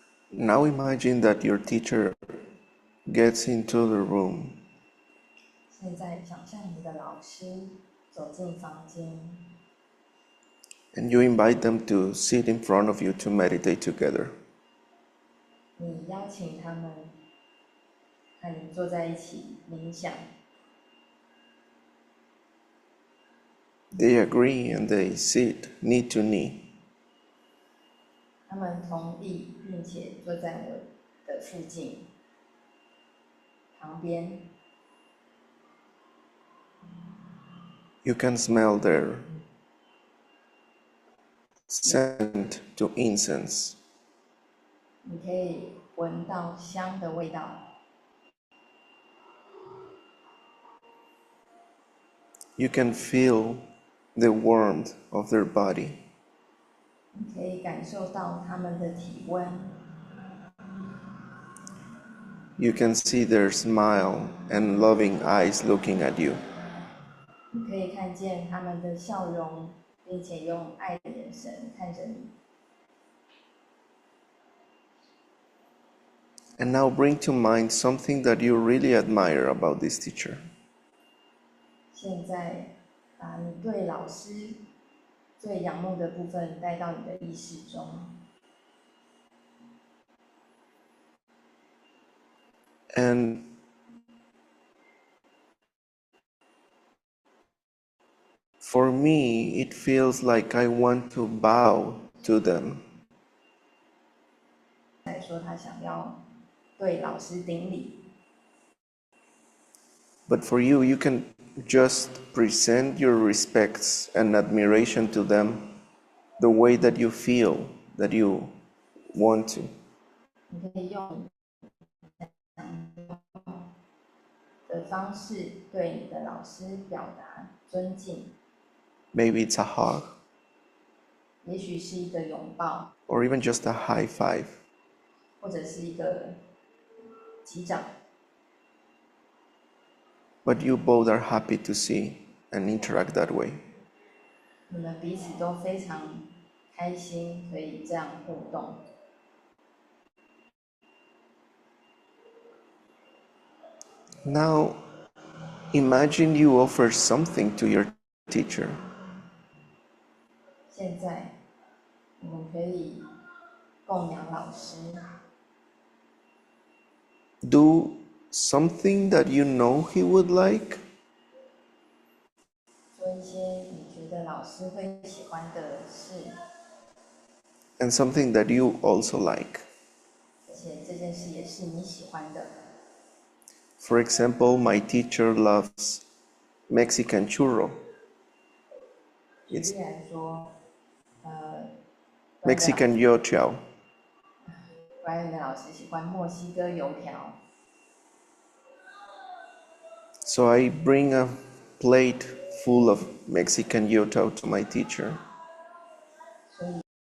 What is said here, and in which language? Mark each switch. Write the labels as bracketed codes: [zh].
[en] Now imagine that your teacher gets into the room [zh] 现在想象你的老师走进房间， [en] and you invite them to sit in front of you to meditate together. [zh] 你邀请他们和你坐在一起冥想， [en] They agree and they sit knee to knee. [zh] 他们同意并且坐在我的附近旁边。 [en] You can smell their scent to incense. [zh] 你可以闻到香的味道， [en] You can feel the warmth of their body. [zh] 你可以感受到他们的体温， [en] You can see their smile and loving eyes looking at you. [zh] 你可以看见他们的笑容，并且用爱的眼神看着你。 [en] And now bring to mind something that you really admire about this teacher. [zh] 现在把你对老师最仰慕的部分带到你的意识中， [en] And for me, it feels like I want to bow to them. [zh] 来说他想要对老师顶礼， [en] But for you, you can just present your respects and admiration to them the way that you feel that you want to. [zh] 你可以用的方式对你的老师表达尊敬， [en] Maybe it's a hug [zh] 也许是一个拥抱， [en] or even just a high five. [zh] 或者是一个击掌。 [en] But you both are happy to see and interact that way. [zh] 你们彼此都非常开心，可以这样互动。 [en] Now, imagine you offer something to your teacher. [zh] 现在，你们可以供养老师， [en] Do something that you know he would like, [zh] 做一些你觉得老师会喜欢的事， [en] and something that you also like. [zh] 而且这件事也是你喜欢的。 [en] For example, my teacher loves Mexican churro. [zh] 举例来说， [en] Mexican youtiao. [zh] Brian 的老师喜欢墨西哥油条， [en] So I bring a plate full of Mexican youtiao to my teacher. [zh] 所以